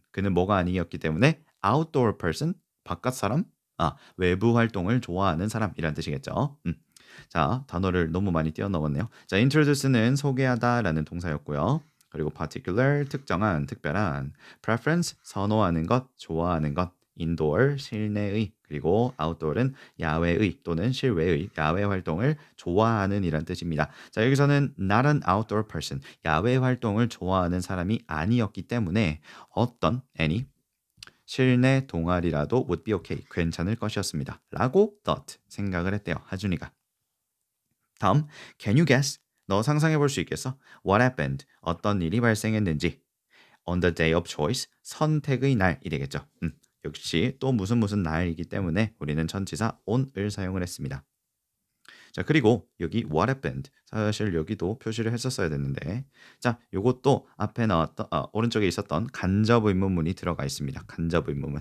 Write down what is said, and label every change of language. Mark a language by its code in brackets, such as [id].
[ko] 그는 뭐가 아니었기 때문에 outdoor person, 바깥 사람, 외부 활동을 좋아하는 사람이란 뜻이겠죠. 자, 단어를 너무 많이 뛰어넘었네요. 자, introduce는 소개하다 라는 동사였고요. 그리고 particular, 특정한, 특별한, preference, 선호하는 것, 좋아하는 것, indoor, 실내의, 그리고 outdoor은 야외의 또는 실외의 야외 활동을 좋아하는 이란 뜻입니다. 자, 여기서는 not an outdoor person, 야외 활동을 좋아하는 사람이 아니었기 때문에 어떤 any 실내 동아리라도 [en] would be okay, [ko] 괜찮을 것이었습니다. 라고 thought, 생각을 했대요. 하준이가. 다음, [en] can you guess? [ko] 너 상상해 볼 수 있겠어? [en] What happened? [ko] 어떤 일이 발생했는지. [en] On the day of choice, [ko] 선택의 날이 되겠죠. 역시 또 무슨 날이기 때문에 우리는 전치사 on을 사용을 했습니다. 자, 그리고 여기 what happened, 사실 여기도 표시를 했었어야 됐는데, 자, 요것도 앞에 나왔던 오른쪽에 있었던 간접 의문문이 들어가 있습니다. 간접 의문문.